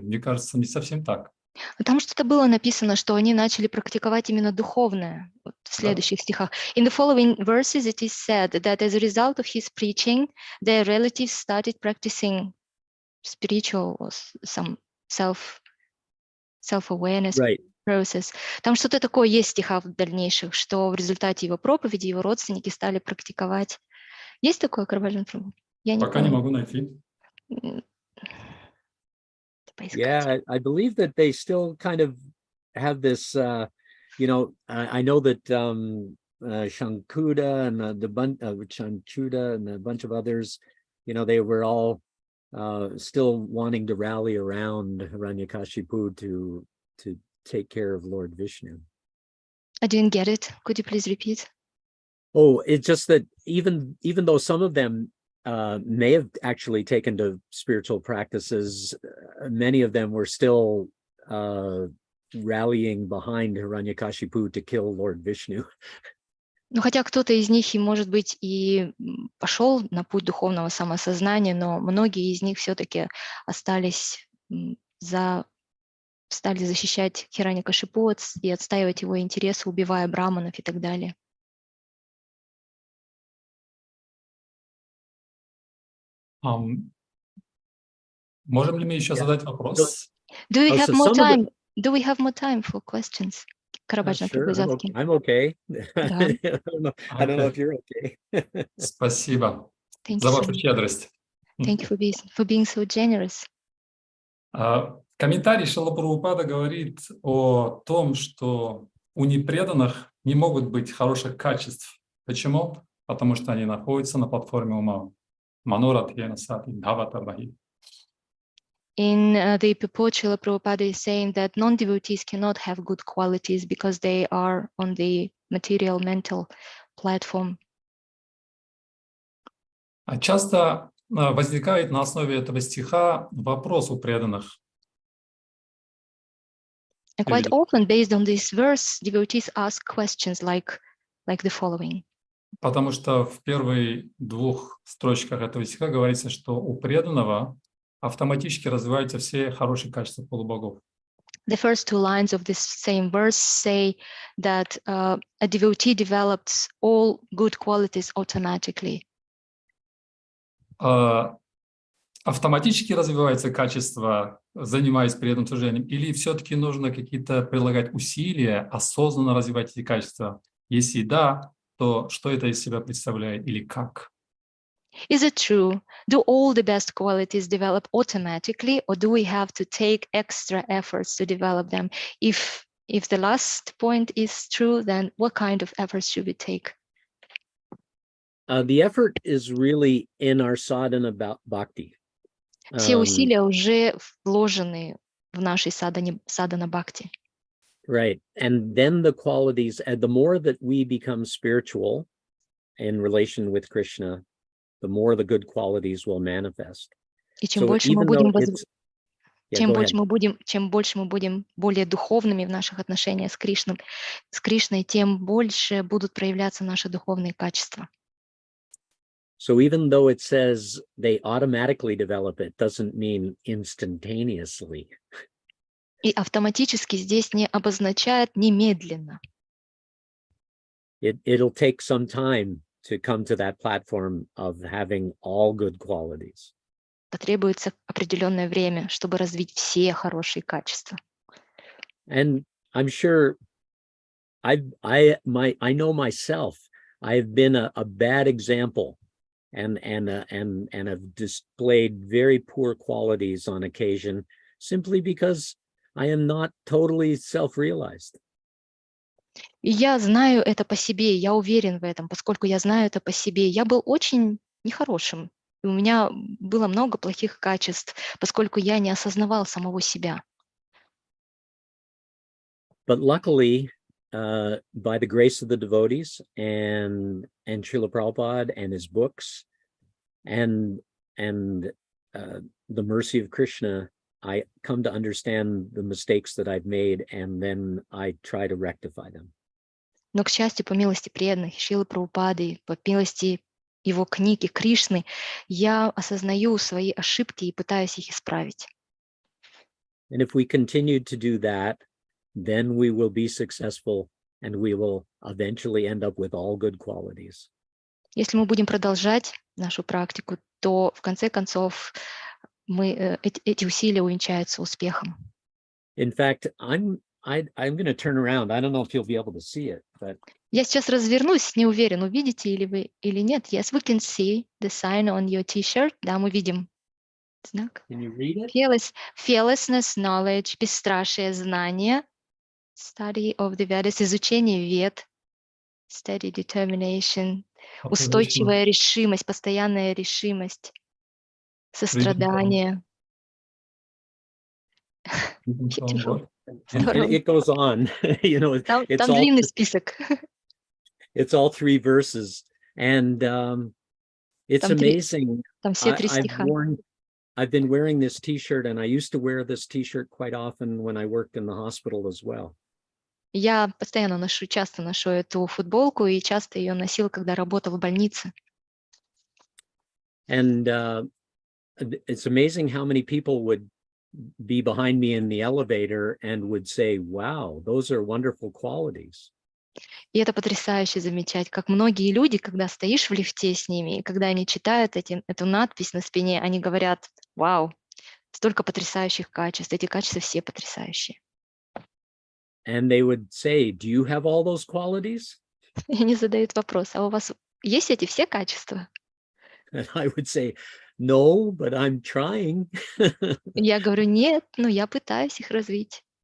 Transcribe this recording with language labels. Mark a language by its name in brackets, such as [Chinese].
[Russian] Мне кажется, не совсем так. Там что-то было написано, что они начали практиковать именно духовное в следующих стихах. [English] In the following verses it is said that as a result of his preaching, their relatives started practicing spiritual or some self-awareness process. [Russian] Там что-то такое есть в стихах в дальнейших, что в результате его проповеди его родственники стали практиковать. Есть такое, Карвалин Прабhu? Я не Пока не могу найти. [English] Yeah, I believe that they still kind of have this, you know, I know that Shankuda and Chanchuda and a bunch of others, you know, they were all still wanting to rally around Hiranyakashipu to take care of Lord Vishnu. I didn't get it. Could you please repeat? Oh, it's just that even though some of them may have actually taken to spiritual practices, many of them were still rallying behind Hiranyakashipu to kill Lord Vishnu. [Russian] Ну, хотя кто-то из них, и, может быть, и пошел на путь духовного самосознания, но многие из них все-таки стали защищать Хираньякашипу и отстаивать его интересы, убивая браманов и так далее. Можем ли мы еще задать вопрос? [English] Do we have more time? Do we have more time for questions? [Russian] Карабаджан [English] Sure, I'm okay. I don't know if you're okay. [Russian] Спасибо за вашу щедрость. [English] Thank you for being so generous. [Russian] Комментарий Шрила Прабхупада говорит о том, что у непреданных не могут быть хороших качеств. Почему? Потому что они находятся на платформе ума. [Sanskrit] Манорат-йена сати бхавата бхави. [English] In the purport, Srila Prabhupada is saying that non-devotees cannot have good qualities because they are on the material mental platform. [Russian] Часто возникает на основе этого стиха вопрос у преданных. [English] And quite often, based on this verse, devotees ask questions like the following. [Russian] Потому что в первых двух строчках этого стиха говорится, что у преданного автоматически развиваются все хорошие качества полубогов. [English] The first two lines of this same verse say that a devotee develops all good qualities automatically. [Russian] Автоматически развиваются качества, занимаясь преданным служением, или все-таки нужно какие-то прилагать усилия, осознанно развивать эти качества? Если да, то что это из себя представляет или как? [English] Is it true? Do all the best qualities develop automatically, or do we have to take extra efforts to develop them? If the last point is true, then what kind of efforts should we take? The effort is really in our sadhana bhakti. [Russian] Все усилия уже вложены в нашей садхана бхакти. [English] Right, and then the qualities, the more that we become spiritual in relation with Krishna, the more the good qualities will manifest. [Russian] И чем больше мы будем более духовными в наших отношениях с Кришной, тем больше будут проявляться наши духовные качества. [English] So even though it says they automatically develop, it doesn't mean instantaneously. [Russian] И автоматически здесь не обозначает немедленно. [English] It'll take some time to come to that platform of having all good qualities. [Russian] Потребуется определенное время, чтобы развить все хорошие качества. [English] And I'm sure I know myself, I've been a bad example and have displayed very poor qualities on occasion simply because I am not totally self-realized. [Russian] И я знаю это по себе, я уверен в этом, поскольку я знаю это по себе. Я был очень нехорошим, и у меня было много плохих качеств, поскольку я не осознавал самого себя. [English] But luckily, by the grace of the devotees and Srila Prabhupada and his books and the mercy of Krishna, I come to understand the mistakes that I've made, and then I try to rectify them. [Russian] Но, к счастью, по милости преданных, Шрилы Прабхупады, по милости его книги Кришны, я осознаю свои ошибки и пытаюсь их исправить. [English] And if we continue to do that, then we will be successful and we will eventually end up with all good qualities. [Russian] Если мы будем продолжать нашу практику, то в конце концов эти усилия увенчаются успехом. [English] In fact, I'm going to turn around. I don't know if you'll be able to see it, but [Russian] Я сейчас развернусь, не уверен, увидите ли вы или нет. [English] Yes, we can see the sign on your t-shirt. [Russian] Да, мы видим знак. [English] can you read it? Fearlessness, knowledge, [Russian] бесстрашие, знание. [English] Study of the Vedas, [Russian] изучение вед. [English] Steady determination, [Russian] устойчивая решимость, постоянная решимость, сострадание. [English] Beautiful. And it goes on. You know, [Russian] Там [English] it's all [Russian] длинный список. [English] it's all 3 verses, and it's [Russian] Там [English] amazing. [Russian] Там все 3 стиха. [English] I've been wearing this t-shirt, and I used to wear this t-shirt quite often when I worked in the hospital as well. [Russian] Я постоянно часто ношу эту футболку и часто ее носил, когда работал в больнице. [English] And it's amazing how many people would be behind me in the elevator and would say, wow, those are wonderful qualities. [Russian] И это потрясающе замечать, как многие люди, когда стоишь в лифте с ними, и когда они читают эту надпись на спине, они говорят: вау, столько потрясающих качеств, эти качества все потрясающие. [English] And they would say, do you have all those qualities? [Russian] И они задают вопрос: а у вас есть эти все качества? [English] And I would say, no, but I'm trying. [Russian] Я говорю: нет, но я пытаюсь их развить.